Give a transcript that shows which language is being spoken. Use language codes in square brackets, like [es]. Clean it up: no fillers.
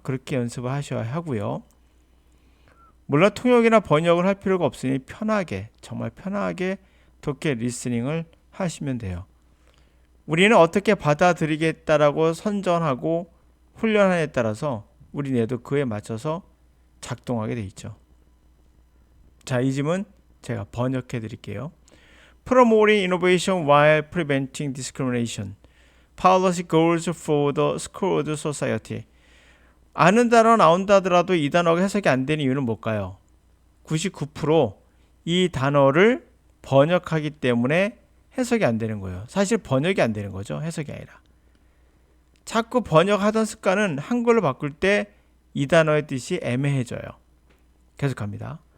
[ko] 그렇게 연습을 하셔야 하고요. 물론 통역이나 번역을 할 필요가 없으니 편하게, 정말 편하게 독해 리스닝을 하시면 돼요. 우리는 어떻게 받아들이겠다라고 선전하고 훈련하에 따라서 우리 뇌도 그에 맞춰서 작동하게 돼 있죠. 자, 이 질문 제가 번역해 드릴게요. [en] Promoting innovation while preventing discrimination. Policy goals for the screwed society. [ko] 아는 단어 나온다 하더라도 이 단어가 해석이 안 되는 이유는 뭘까요? 99%이 단어를 번역하기 때문에 해석이 안 되는 거예요. 사실 번역이 안 되는 거죠. 해석이 아니라. 자꾸 번역하던 습관은 한글로 바꿀 때 이 단어의 뜻이 애매해져요. 계속합니다.